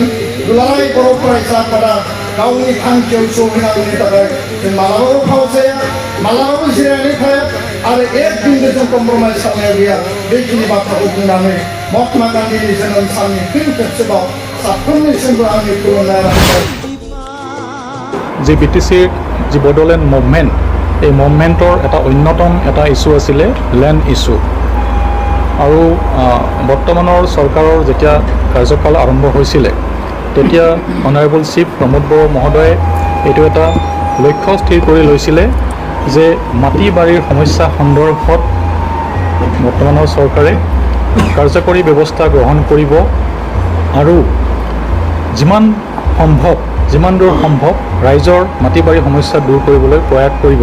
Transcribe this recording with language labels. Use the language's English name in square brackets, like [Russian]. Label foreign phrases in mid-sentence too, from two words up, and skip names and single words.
[Bodo] दुलाराय बर' फरायसा आफादा गावनि थांखियाव सौहैनांगौनि थाखाय जों मालाबाबो फावसाया, मालाबाबो जिरायनानै थाया आरो एक बिन्दोजों कम्प्रमाइज खालामनाय गैया। बेखिनि बाथ्राखौ बुंनानै महात्मा गान्धीनि जोनोम साननि फिन खेबसेबाव साफ्रोमनिसिमबो आंनि खुलुमनाय रानबाय। [Assamese] যে বিটিচিৰ যি [English] Bodoland movement, [Assamese] এই মুভমেণ্টৰ এটা অন্যতম এটা ইছ্যু আছিলে [English] land issue. [Assamese] আৰু বৰ্তমানৰ চৰকাৰৰ যেতিয়া কাৰ্যকাল আৰম্ভ হৈছিলে তেতিয়া [English] Honourable Chief [Assamese] প্ৰমোদ বড়ো মহোদয়ে এইটো এটা লক্ষ্য স্থিৰ কৰি লৈছিলে যে মাটি বাৰীৰ সমস্যা সন্দৰ্ভত বৰ্তমানৰ চৰকাৰে কাৰ্যকৰী ব্যৱস্থা গ্ৰহণ কৰিব আৰু যিমান দূৰ সম্ভৱ ৰাইজৰ মাটি বাৰী সমস্যা দূৰ কৰিবলৈ প্ৰয়াস কৰিব।